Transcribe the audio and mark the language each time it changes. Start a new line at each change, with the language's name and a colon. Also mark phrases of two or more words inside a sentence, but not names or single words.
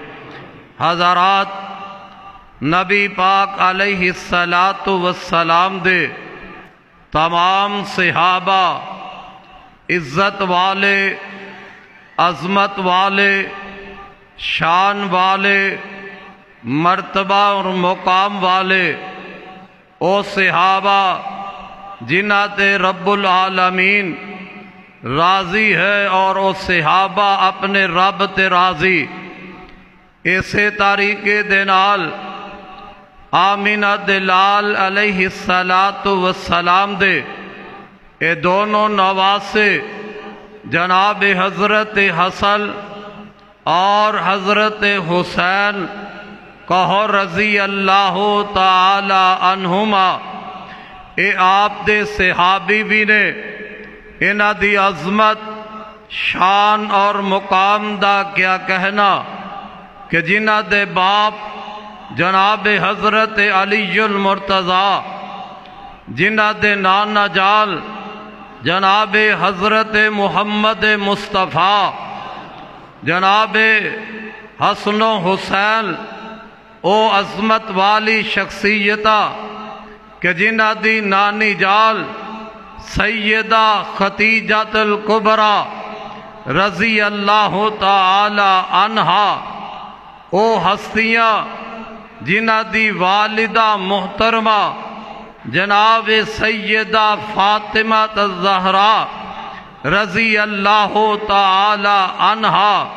Punjabi: حضرات، نبی پاک
Arabic: علیہ السلام
Punjabi: دے تمام صحابہ عزت والے، عظمت والے، شان والے، مرتبہ اور مقام والے او صحابہ جنہاں تے رب العالمین راضی ہے، اور او صحابہ اپنے رب تے راضی۔ اسی طریقے دے نال آمینہ دے لال
Arabic: علیہ السلام
Punjabi: دے اے دونوں نواسے جناب حضرت حسن اور حضرت حسین کہو
Arabic: رضی اللہ تعالی
Punjabi: عنہما، اے آپ دے صحابی بھی نے انہاں دی عظمت، شان اور مقام دا کیا کہنا کہ جنہاں دے باپ جناب حضرت علی المرتضیٰ، جنہاں دے نانا جال جناب حضرت محمد مصطفیٰ، جناب حسن و حسین او عظمت والی شخصیتہ کہ جنہاں دی نانی جال سیدہ خدیجہ الکبریٰ
Arabic: رضی اللہ تعالی عنہا،
Punjabi: او ہستیاں جنہاں دی والدہ محترمہ جناب سیدہ فاطمہ الزہراء
Arabic: رضی اللہ تعالی عنہا۔